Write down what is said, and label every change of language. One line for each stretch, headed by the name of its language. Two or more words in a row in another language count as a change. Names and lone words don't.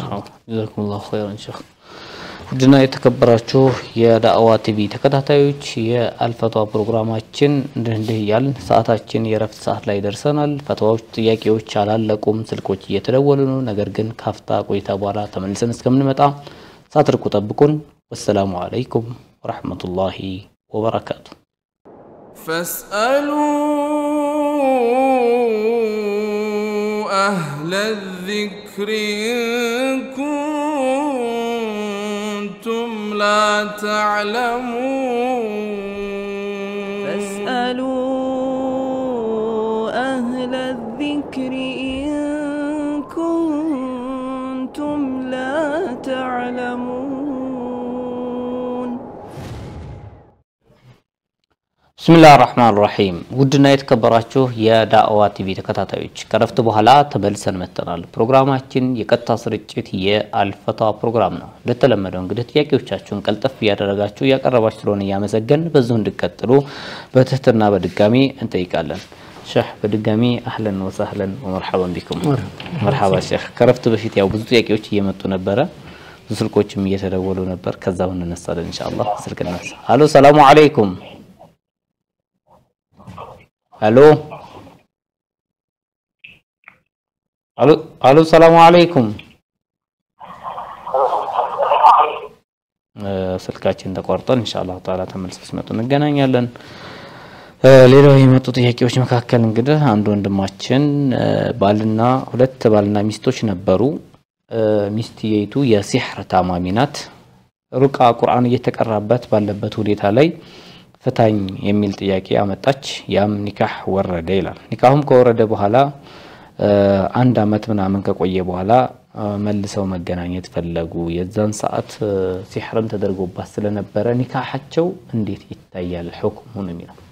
Arabic: جزاكم الله خيرا
Amharic: ሼክ ውድና የተከበራችሁ የዳዕዋ ቲቪ ተከታታዮች የአልፈትዋ ፕሮግራማችን እንዲህ ያልን ሰዓታችን የረፍት ሰዓት ላይ ደርሰናል ፈትዋዎች ጥያቄዎች አላለቁም ስልኮች እየተደወሉ ነው ነገር ግን ካፍታ ቆይታ በኋላ ተመልሰን እስከምንመጣ ሳትርቁ ጠብቁን
Arabic: والسلام عليكم ورحمة الله وبركاته فاسألوا أهل الذكر إن كنتم لا تعلمون فاسألوا أهل الذكر إن كنتم لا تعلمون بسم الله الرحمن الرحيم
Amharic: ودنا የተከበራችሁ የዳዕዋ ቲቪ ተከታታዮች ከረፍት በኋላ ተመልሰን መጥተናል ፕሮግራማችን የቀጥታ ስርጭት የአልፈትዋ ፕሮግራም ነው ለተለመደው እንግዲህ ጥያቄዎቻችሁን ቀልጠፍ ያደረጋችሁ ያቀረባችሁ ስለሆነ ያመሰገን በዚሁ እንድትቀጥሉ በትህትና በድጋሚ እንጠይቃለን ሼህ በድጋሚ
Arabic: أهلا وسهلا ومرحبا بكم
Amharic: መርሐባ ሼህ ከረፍት በፊት ያው ብዙ ጥያቄዎች እየመጡ ነበር ስልኮችም እየተደወሉ ነበር ከዛው እንነሳለን ኢንሻአላህ ስልክና አሎ
Arabic: سلام عليكم الو الو السلام عليكم
Amharic: ስልካችን ተቋርጧል
Arabic: إن شاء الله تعالى
Amharic: ተመልሰን ስመጡ እንገናኛለን ሌላው የመጡ ጥያቄዎች መካከል እንግዲህ አንድ ወንድማችን ባልና ሁለት ባልና ሚስቶች ነበሩ ሚስቲየቱ የሲህር ታማሚ ናት ሩቃ ቁርአን እየተቀራበት ባለበት ሁኔታ ላይ ፈታኝ የሚል ጥያቄ አመጣች ያም ኒካህ ወረደ ይላል ኒካሁም ከወረደ በኋላ አንድ አመት ምናምን ከቆየ በኋላ መልሰው መገናኘት ፈለጉ የዛን ሰዓት ሲህርም ተደርጎባት ስለነበረ ኒካሃቸው እንዴት ይታያል ሁክሙን የሚለው